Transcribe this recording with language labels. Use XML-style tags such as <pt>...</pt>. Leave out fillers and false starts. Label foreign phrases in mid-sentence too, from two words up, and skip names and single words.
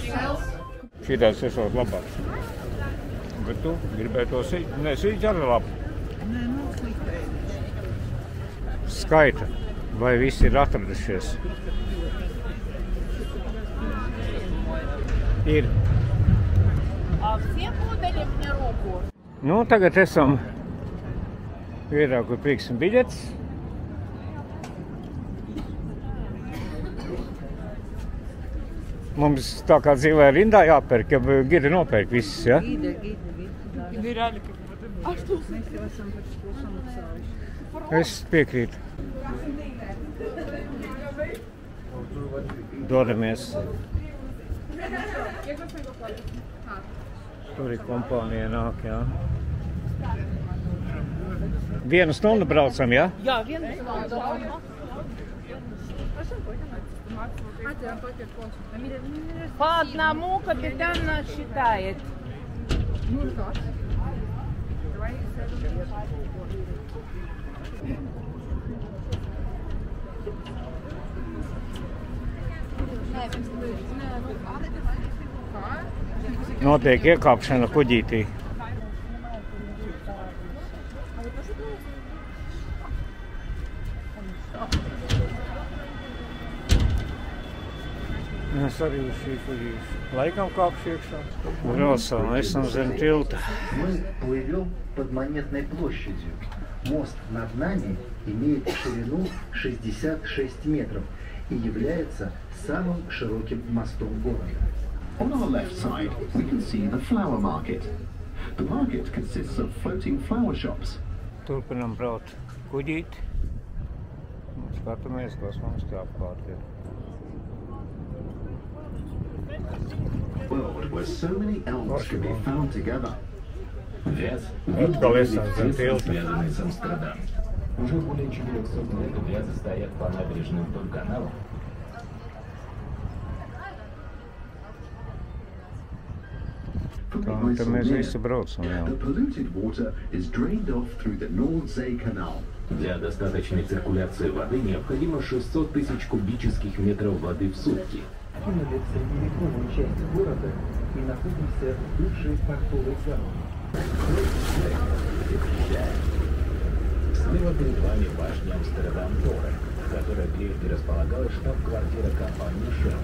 <lv>Šitās esot labāks. Bet tu gribēji to sīķi? Nē, sīķi arī labi. Nē, nav slikti. Skaita, vai visi ir atradušies? Ir.</lv> <ru>Всем подали мне руку.</ru> <lv>Nu, tagad esam vietā, kur pirksim biļetes. Mums tā kā dzīvē rindā jāpērk, ja gidi nopērk visus, ja? Gidi. Es piekrītu. Dodamies. Tur ir kompānija nāk, jā. 1 stundu braucam, jā? Jā, 1 stundu.</lv> <ru>По одному капитан нас считает.</ru> <lv>Notiek iekāpšana kuģītī. Mēs arī uz šī kuģīs laikam kāpšu iekšā. Braucam, esam zem tilta.</lv> <ru>Мы плывем под Монетной площадью. Мост над нами имеет ширину 66 метров и является самым широким мостом города.</ru> <en>On our left side, we can see the flower market. The market consists of floating flower shops.</en> <lv>Turpinam braukt kuģīti. Skatāmies, kas mums te apkārt ir.</lv> <en>World where so many elves can be found together.</en> <ru>Вяз связанный с Амстердамом. Уже более 400 лет вязы стоят по набережным вдоль канала.</ru> <lv>Tad mēs visi braucam, jā.</lv> <en>The polluted water is drained off through the Nordsee Canal.</en> <ru>Для достаточной циркуляции воды необходимо 600 тысяч кубических метров воды в сутки. Мы в средневековой части города и находимся в бывшей портовой гавани. Слева перед вами башня Амстердам-Торе, которая прежде располагалась штаб-квартира компании Shell.</ru>